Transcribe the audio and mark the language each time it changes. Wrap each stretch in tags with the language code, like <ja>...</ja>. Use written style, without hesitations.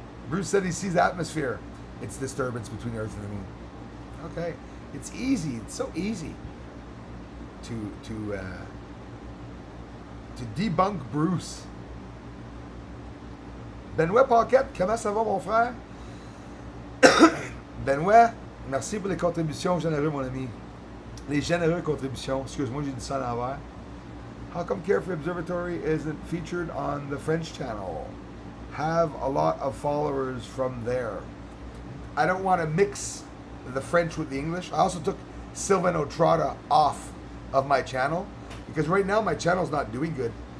<en>Bruce said he sees atmosphere. It's disturbance between Earth and the moon. Okay, it's easy. It's so easy to debunk Bruce.</en> <fr>Benoît Paquette, comment ça va, mon frère? Benoît, merci pour les contributions généreuses, mon ami. Les généreuses contributions. Excuse-moi, j'ai dit ça à l'envers.</fr> <en>How come Carefree Observatory isn't featured on the French channel? Have a lot of followers from there. I don't want to mix the French with the English. I also took Sylvain Otrada off of my channel because right now my channel's not doing good.</en>